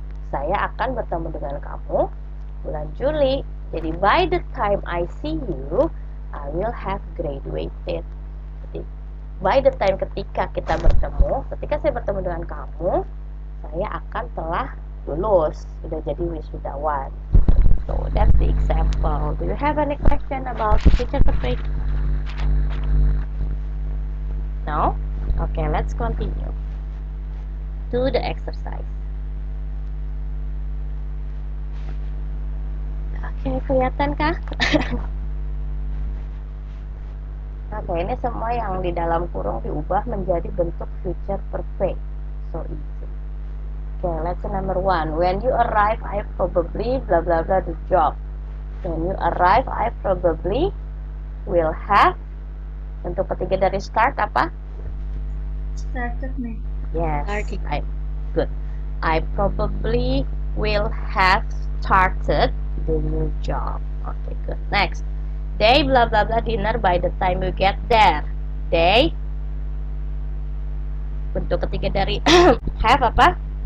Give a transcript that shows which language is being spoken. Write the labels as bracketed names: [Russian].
[Indonesian] Saya akan bertemu dengan kamu bulan Juli. Jadi, [English] by the time I see you, I will have graduated. [Indonesian] Jadi, [English] by the time [Indonesian] ketika saya bertemu dengan kamu, saya akan telah lulus. Sudah jadi wisudawan. [English] So, that's the example. Do you have any question about future perfect? No? Okay, let's continue. To the exercise. [Indonesian] Oke, kelihatan kah? Oke, ini semua yang di dalam kurung diubah menjadi bentuk future perfect. [English] So easy. Okay, let's say number 1. When you arrive, I probably blah blah blah the job. When you arrive, I probably will have. [Indonesian] Bentuk ketiga dari start apa? [English] Started, ma'am. Yes, Started. good. I probably will have started the new job. Okay, good. Next. They blah blah blah dinner by the time you get there. They. [Indonesian] Bentuk ketiga dari have apa?